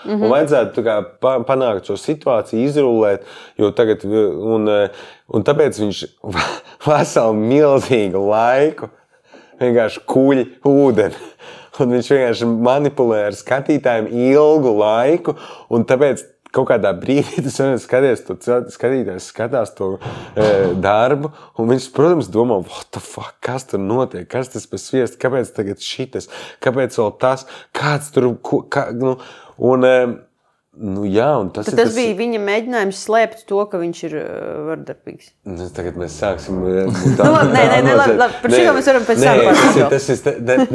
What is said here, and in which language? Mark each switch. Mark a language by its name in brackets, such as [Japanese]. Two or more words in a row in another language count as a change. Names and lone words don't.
[Latvian] Un vajadzētu panākt šo situāciju, izrullēt, jo tagad, un tāpēc viņš veselu milzīgu laiku vienkārši kuļ ūdeni. Un viņš vienkārši manipulē ar skatītājiem ilgu laiku, un tāpēc kaut kādā brīdī tas skatītājs skatās to darbu, un viņš, protams, domā, [English] what the fuck, [Latvian] kas tur notiek, kas tas pa sviestu, kāpēc tagad šitas, kāpēc vēl tas, kāds tur, un tas tas bija viņa mēģinājums slēpt to, ka viņš ir vardarbīgs. Tagad mēs sāksim... Labi, par šī mēs varam pēc sākumā.